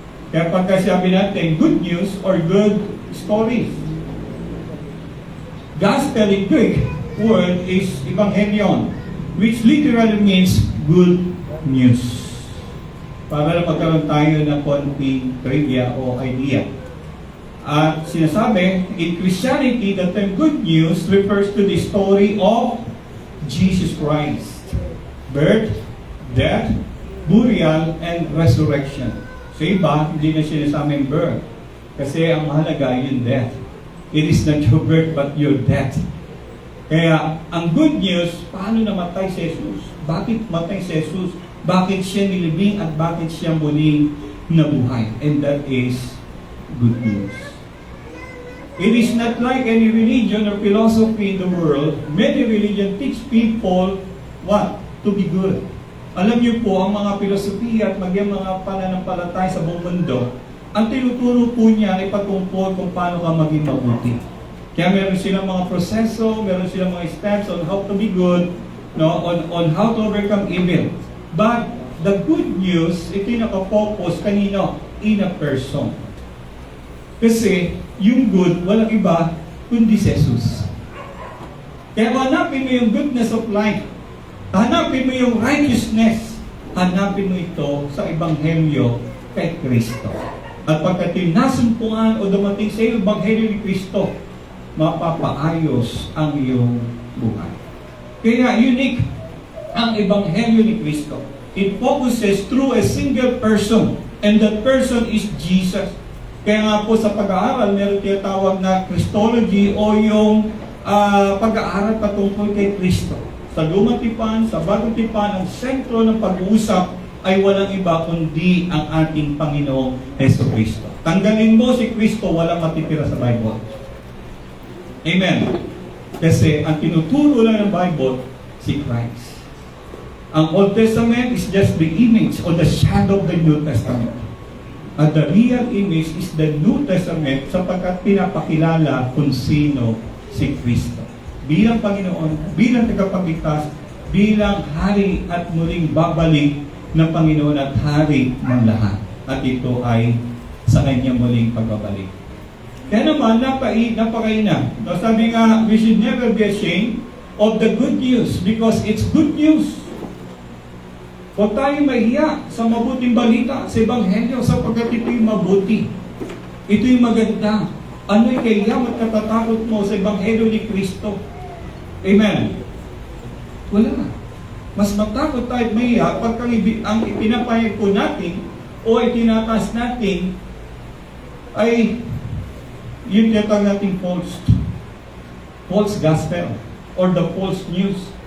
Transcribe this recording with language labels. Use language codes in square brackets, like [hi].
[tl] Kaya pagka sabi natin [en] good news or good stories. Gospel in Greek word is evangelion, which literally means good news. [tl] Para na magkaroon tayo ng konting trivia o idea. [en] At sinasabi, in Christianity, the term good news refers to the story of Jesus Christ. Birth, death, burial, and resurrection. [tl] Sa iba, hindi na sinasabing birth. Kasi ang mahalaga yung death. [en] It is not your birth but your death. [tl] Kaya, ang good news, paano namatay si Jesus? Bakit matay si Jesus? Bakit siya nilibing at bakit siya muling nabuhay? [en] And that is good news. It is not like any religion or philosophy in the world. Many religions teach people what? To be good. [tl] Alam niyo po, ang mga filosofiya at mga pananampalataya sa buong mundo, ang tinuturo po niya ay patungkol kung paano ka maging mabuti. Kaya meron silang mga [en] proseso, meron silang mga steps on how to be good, no, on how to overcome evil. But the good news, [tl] ito yung nakafocus kanino? [en] In a person. [tl] Kasi yung good, walang iba kundi si Jesus. Kaya hanapin mo yung [en] goodness of life. [tl] Hanapin mo yung righteousness. Hanapin mo ito sa Ebanghelyo kay Kristo. At pagka tinasumpungan o dumating sa iyo Ebanghelyo ni Kristo, mapapaayos ang iyong buhay. Kaya unique ang Ebanghelyo ni Kristo. [en] It focuses through a single person, and that person is Jesus. [tl] Kaya nga po sa pag-aaral, meron tinatawag na Christology o yung pag-aaral patungkol kay Kristo. Sa Lumang Tipan, sa Bagong Tipan, ang sentro ng pag-uusap ay walang iba kundi ang ating Panginoong Jesucristo. Tanggalin mo si Kristo, walang matitira sa Bible. Amen. Kasi ang tinuturo lang ng Bible, si Christ. [en] Ang Old Testament is just the image or the shadow of the New Testament. At the real image is the New Testament [tl] sapagkat pinapakilala kung sino si Kristo. Bilang Panginoon, bilang tagapagligtas, bilang hari at muling babalik ng Panginoon at hari ng lahat. At ito ay sa kanyang muling pagbabalik. Kaya naman, napakaina. Sabi nga, [en] we should never be ashamed of the good news because it's good news. [tl] Huwag tayong mahiya sa mabuting balita, sa Ebanghelyo, sapagkat ito'y mabuti. Ito'y maganda. Ano'y kayam at katatakot mo sa Ebanghelyo ni Kristo? Amen. Wala. Mas matakot tayo at mahiya pagka ang ipinapayag po natin o itinataas natin ay yung tinatawag natin [en] false gospel or the false news.